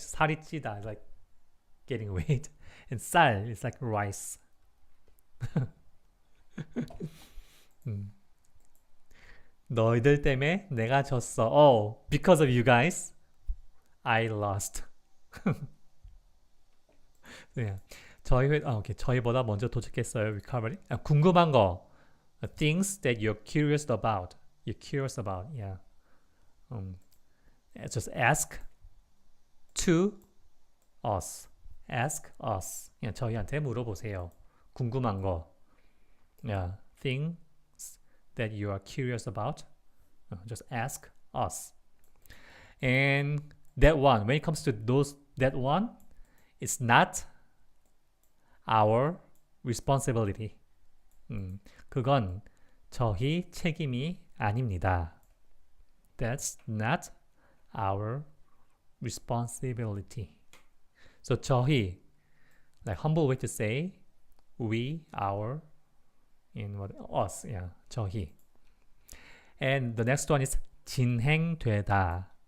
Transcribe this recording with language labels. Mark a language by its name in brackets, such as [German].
[Korean] 살이 찌다 [English] is like getting weight, and 쌀 is like rice. [Korean] 너희들 때문에 내가 졌어. [English] Oh, because of you guys, I lost. yeah. [Korean] 저희보다 먼저 도착했어요. Recovery. 궁금한 거. [English] Things that you're curious about. You're curious about. Yeah. Just ask to us. Ask us. [Korean] 그냥 저희한테 물어보세요. 궁금한 거. Yeah. [English] Things that you are curious about. Just ask us. And that one, when it comes to that one, it's not our responsibility. [Korean] 그건 저희 책임이 아닙니다. [English] That's not our responsibility. So 저희, like humble way to say we, our, and what us, yeah, 저희. And the next one is 진행되다.